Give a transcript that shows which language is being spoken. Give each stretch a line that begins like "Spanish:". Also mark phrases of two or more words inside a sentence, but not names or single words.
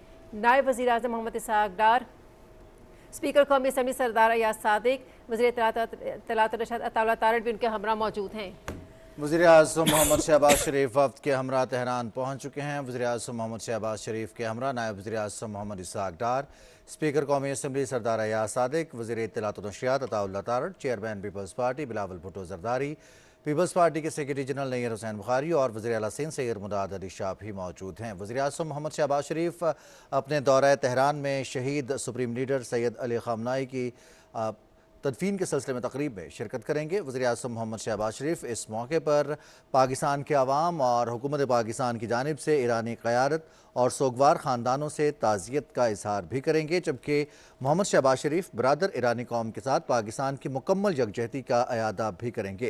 Urdu: نائب وزیرِ اعظم محمد اسحاق ڈار، اسپیکر قومی اسمبلی سردار ایاز صادق، وزیر اطلاعات و نشریات عطاء اللہ تارڑ بھی ان کے ہمراہ موجود ہیں. وزیرِ اعظم محمد شہباز شریف وفد کے ہمراہ تہران پہنچ چکے ہیں. وزیرِ اعظم محمد شہباز شریف کے ہمراہ نائب وزیرِ اعظم محمد اسحاق ڈار، اسپیکر قومی اسمبلی سردار ایاز صادق، وزیر اطلاعات و نشریات عطاء اللہ تارڑ، چیئرمین پیپلز پارٹی بلاول بھٹو زرداری، پیپلز پارٹی کے سیکرٹری جنرل نیر حسین بخاری اور وزیر اعلیٰ سندھ سید مراد علی شاہ بھی موجود ہیں. وزیرِ اعظم محمد شہباز شریف اپنے دورہ تہران میں شہید سپریم لیڈر سید علی خامنہ ای کی تدفین کے سلسلے میں تقریب میں شرکت کریں گے. وزیرِ اعظم محمد شہباز شریف اس موقع پر پاکستان کے عوام اور حکومت پاکستان کی جانب سے ایرانی قیادت اور سوگوار خاندانوں سے تعزیت کا اظہار بھی کریں گے، جبکہ محمد شہباز شریف برادر ایرانی قوم کے ساتھ پاکستان کی مکمل یکجہتی کا اعادہ بھی کریں گے.